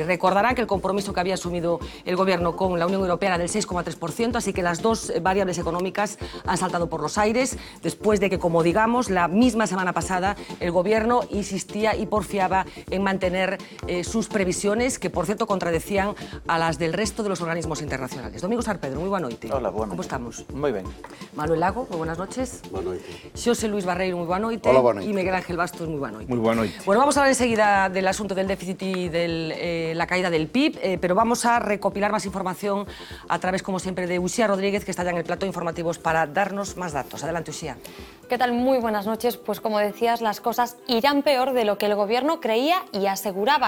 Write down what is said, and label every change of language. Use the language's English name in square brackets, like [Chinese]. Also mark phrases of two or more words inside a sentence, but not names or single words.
[Spanish] Recordarán que el compromiso que había asumido el Gobierno con la Unión Europea era del 6,3%, así que las dos variables económicas han saltado por los aires después de que, como digamos, la misma semana pasada el Gobierno insistía y porfiaba en mantener sus previsiones, que por cierto contradecían a las del resto de los organismos internacionales. Domingo Sarpedro, muy buena noite. Hola, buena ¿Cómo [Galician] noite. [Spanish] estamos? [Galician] Moi ben. [Spanish] Manuel Lago, muy buenas noches. [Galician] Boa noite. [Spanish] Xosé Luis Barreiro, muy buena noite. [Galician] Hola, boa noite. [Spanish] Y Miguel Ángel Bastos, muy buena noite. [Galician] Moi boa noite. [Spanish] Bueno, vamos a hablar enseguida del asunto del déficit y de la caída del PIB, pero vamos a recopilar más información a través, como siempre, de Uxía Rodríguez, que está ya en el plato de informativos para darnos más datos. Adelante, Uxía. ¿Qué tal? Muy buenas noches. Pues como decías, las cosas irán peor de lo que el Gobierno creía y aseguraba.